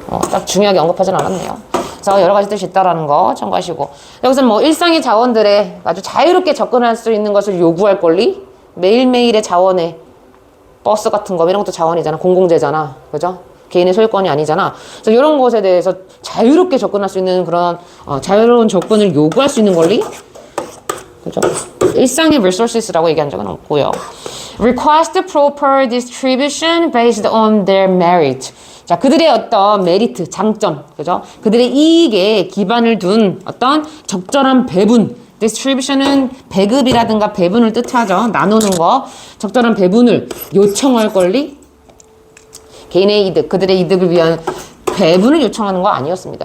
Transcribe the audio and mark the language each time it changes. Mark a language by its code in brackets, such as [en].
[ko] 딱 중요하게 언급하진 않았네요. 그래서 여러 가지 뜻이 있다라는 거 참고하시고, 여기서는 뭐 일상의 자원들에 아주 자유롭게 접근할 수 있는 것을 요구할 권리, 매일매일의 자원에 버스 같은 거 이런 것도 자원이잖아. 공공재잖아. 그죠? 개인의 소유권이 아니잖아. 그래서 이런 것에 대해서 자유롭게 접근할 수 있는 그런 자유로운 접근을 요구할 수 있는 권리? 그죠? 일상의 resources라고 얘기한 적은 없고요. [en] Request proper distribution based on their merit. [ko] 자, 그들의 어떤 메리트, 장점, 그죠? 그들의 이익에 기반을 둔 어떤 적절한 배분. distribution은 배급이라든가 배분을 뜻하죠. 나누는 거. 적절한 배분을 요청할 권리. 개인의 이득, 그들의 이득을 위한 배분을 요청하는 거 아니었습니다.